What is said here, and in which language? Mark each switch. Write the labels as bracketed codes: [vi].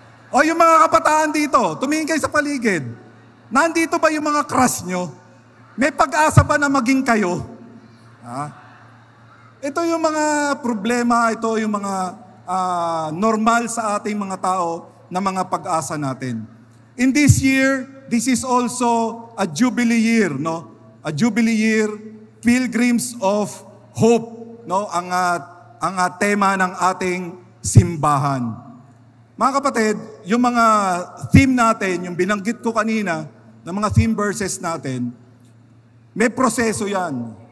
[tl] O yung mga kabataan dito, tumingin kayo sa paligid. Nandito ba yung mga crush nyo? May pag-asa ba na maging kayo? Ha? Ito yung mga problema, ito yung mga normal sa ating mga tao na mga pag-asa natin. [en] In this year, this is also a jubilee year, no? A jubilee year Pilgrims of Hope, no? [tl] Ang tema ng ating simbahan. Mga kapatid, yung mga theme natin, yung binanggit ko kanina, ng mga theme verses natin, may proseso yan.